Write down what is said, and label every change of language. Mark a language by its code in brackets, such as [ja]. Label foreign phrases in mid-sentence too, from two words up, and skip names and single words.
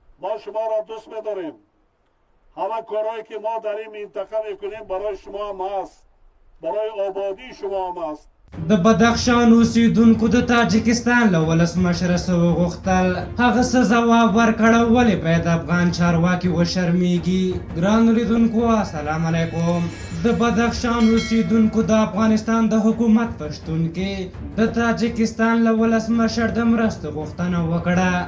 [fa] ما شما را دوست می‌داریم. همه کارهایی که ما در این منطقه میکنیم برای شما هم است، برای آبادی شما هم است. [ps] د بدخشان اوسیدونکو د تاجکستان له ولسمشر څخه وغوښتل هغه څه ځواب ورکړ ولې باید افغان چارواکي وشرمیږي. ګرانو لیدونکو [ar] السلام علیکم. [ps] د بدخشان اوسیدونکو د افغانستان د حکومت په شتون کې د تاجکستان له ولسمشر د مرستې غوښتنه وکړه.